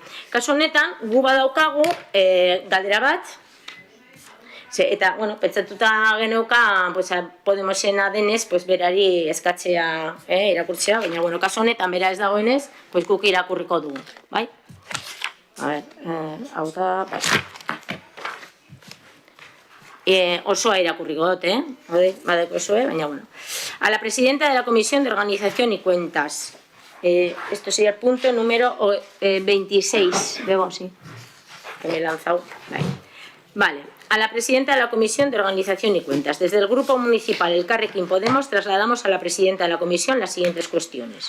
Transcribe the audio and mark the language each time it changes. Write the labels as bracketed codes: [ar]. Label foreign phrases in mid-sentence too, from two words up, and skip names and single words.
[eu] Kasu honetan, gu badaukagu galdera bat, eta, pentsatuta geneuka Podemosena denez, berari eskatzea irakurtzea, baina, kasu honetan, bera ez dagoenez, guk irakurriko dugu, bai? A ber, hau da, bai. Osoa irakurriko dut, badeko osoe, baina bueno. [es] A la presidenta de la Comisión de Organización y Cuentas. Esto sería el punto número 26. Bebo, sí. Que me he lanzado. Vale. A la presidenta de la Comisión de Organización y Cuentas. Desde el Grupo Municipal Elkarrekin Podemos trasladamos a la presidenta de la Comisión las siguientes cuestiones.